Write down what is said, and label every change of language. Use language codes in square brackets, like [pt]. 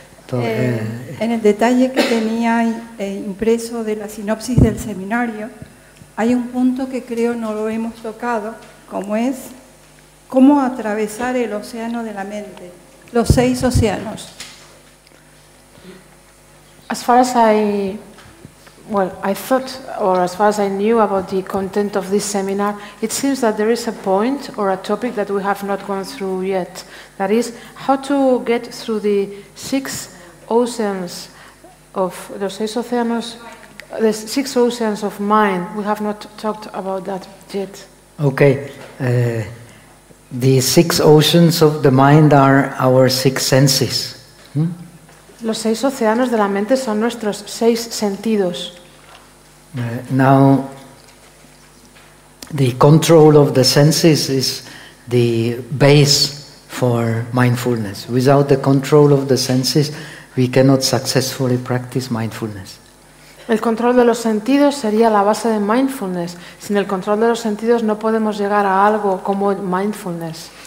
[es] En el detalle que tenía impreso de la sinopsis del seminario, hay un punto que creo no lo hemos tocado, como es cómo atravesar el océano de la mente, los seis océanos. [en] As far as I Well, I thought, or as far as I knew about the content of this seminar, it seems that there is a point or a topic that we have not gone through yet. That is, how to get through the six oceans of the [es] seis océanos, [en] the six oceans of mind. We have not talked about that yet. Okay. The six oceans of the mind are our six senses. [es] Los seis océanos de la mente son nuestros seis sentidos. [en] Now, the control of the senses is the base for mindfulness. Without the control of the senses, we cannot successfully practice mindfulness. [es] El control de los sentidos sería la base de mindfulness. Sin el control de los sentidos no podemos llegar a algo como mindfulness.